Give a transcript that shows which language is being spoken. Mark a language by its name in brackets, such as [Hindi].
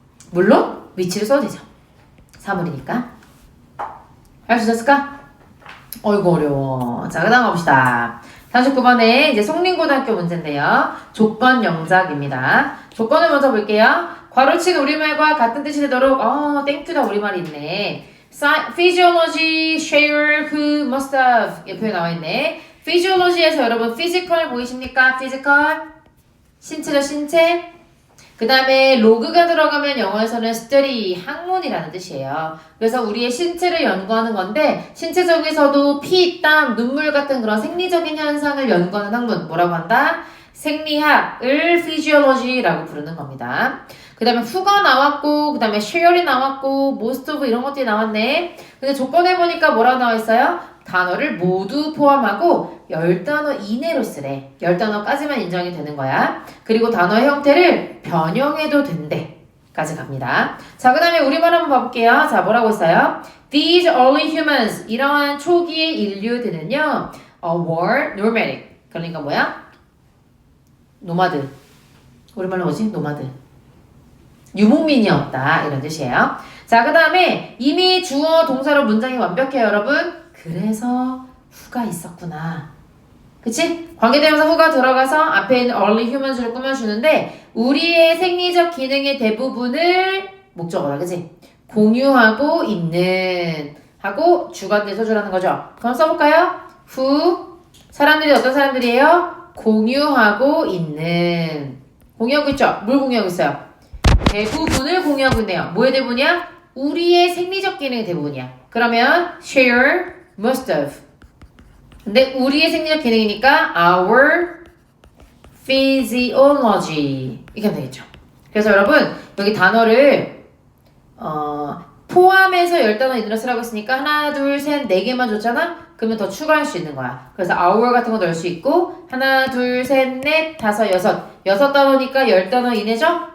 [Korean] 물론 위치를 써도 되죠. 사물이니까. 할 수 있었을까? 어이구 어려워. 자, 그 다음 가봅시다. 49번에 이제 송림고등학교 문제인데요. 조건 영작입니다. 조건을 먼저 볼게요. 괄호친 우리말과 같은 뜻이 되도록 땡큐다 우리말이 있네. physiology, share, who, must have 이 표현 나와 있네. physiology에서 여러분 physical 보이십니까? physical 신체죠, 신체. 그 다음에 로그가 들어가면 영어에서는 study, 학문이라는 뜻이에요. 그래서 우리의 신체를 연구하는 건데 신체적에서도 피, 땀, 눈물 같은 그런 생리적인 현상을 연구하는 학문 뭐라고 한다? 생리학을 physiology라고 부르는 겁니다. 그 다음에 who가 나왔고 그 다음에 share이 나왔고 most of 이런 것들이 나왔네. 근데 조건에 보니까 뭐라고 나와 있어요? 단어를 모두 포함하고 10단어 이내로 쓰래. 10단어까지만 인정이 되는 거야. 그리고 단어의 형태를 변형해도 된대. 까지 갑니다. 자, 그 다음에 우리말 한번 봐볼게요. 자, 뭐라고 있어요? [English] These early humans, [Korean] 이러한 초기의 인류들은요, [English] were nomadic. [Korean] 그러니까 뭐야? 노마드. 우리말로 뭐지? 노마드. 유목민이었다. 이런 뜻이에요. 자, 그 다음에 이미 주어 동사로 문장이 완벽해요, 여러분. 그래서 who가 있었구나. 그치? 관계대명사 who가 들어가서 앞에 있는 early humans를 꾸며주는데 우리의 생리적 기능의 대부분을 목적어다. 그치? 공유하고 있는 하고 주관대 소주라는 거죠. 그럼 써볼까요? who 사람들이 어떤 사람들이에요? 공유하고 있는 공유하고 있죠? 뭘 공유하고 있어요? 대부분을 공유하고 있네요. 뭐의 대부분이야? 우리의 생리적 기능의 대부분이야. 그러면 share, must have. 근데 우리의 생리적 기능이니까 our physiology 이렇게 하면 되겠죠. 그래서 여러분 여기 단어를 포함해서 10단어 이내로 쓰라고 했으니까 하나, 둘, 셋, 4개만 줬잖아? 그러면 더 추가할 수 있는 거야. 그래서 our 같은 거 넣을 수 있고 하나, 둘, 셋, 넷, 다섯, 여섯 6단어니까 10단어 이내죠?